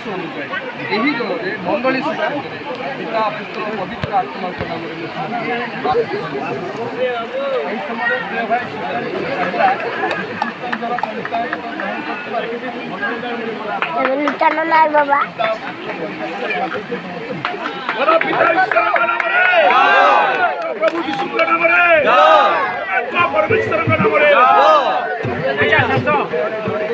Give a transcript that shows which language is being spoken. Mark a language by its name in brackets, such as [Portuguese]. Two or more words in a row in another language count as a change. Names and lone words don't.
[Odia] ଅନୁଯାୟୀ ଏହି ଦଳରେ ମଣ୍ଡଳୀ ସୁଦ୍ଧା ପିତା ପୁତ୍ର ପବିତ୍ର ଆତ୍ମାଙ୍କ ନାମରେ ଏହି ସମୟରେ ପ୍ରିୟ ଭାଇ ବାବା [Hindi] प्रभु यीशु के नाम रे परमेश्वर के नाम रे